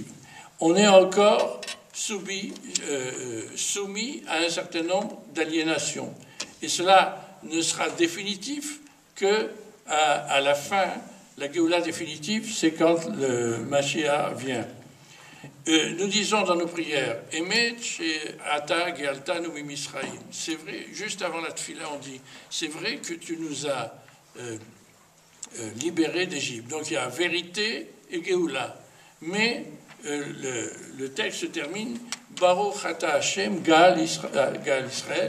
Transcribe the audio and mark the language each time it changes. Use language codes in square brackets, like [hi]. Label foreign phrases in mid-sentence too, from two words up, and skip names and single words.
[fr] On est encore soumis à un certain nombre d'aliénations. Et cela ne sera définitif que à la fin. La Géoula définitive, c'est quand le Mashiach vient. Nous disons dans nos prières, [he] אמת שאתה גאלתנו ממצרים. [fr] C'est vrai, juste avant la tefila, on dit, c'est vrai que tu nous as libérés d'Égypte. Donc il y a vérité et Géoula. Mais le texte se termine, [he] ברוך אתה השם גאל ישראל.